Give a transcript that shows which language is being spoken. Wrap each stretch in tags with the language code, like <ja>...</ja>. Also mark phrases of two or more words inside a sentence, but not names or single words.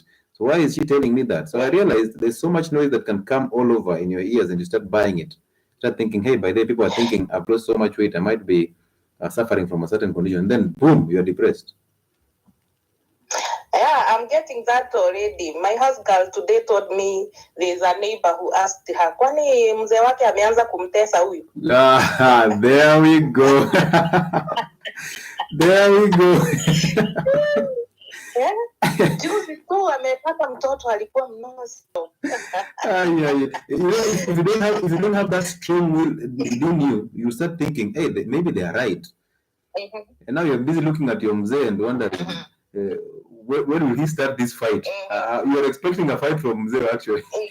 <en>So why is she telling me that? So I realized there's so much noise that can come all over in your ears, and you start buying it. Start thinking, hey, by the way, people are thinking, I've lost so much weight, I might be suffering from a certain condition. Then, boom, you're depressed. Yeah, I'm getting that already. My house girl today told me there's a neighbor who asked her,</en> <sw>kwani mzee wake ameanza kumtesa huyu?</sw> <en>There we go. There we go.</en> <sw>Juzi tu amepata mtoto alikuwa mnono.</sw> <en>If you don't have that strong will within you, you start thinking, hey, maybe they are right. And now you're busy looking at your mzee and wondering, when will he start this fight? You're expecting a fight from mzee, actually.</en>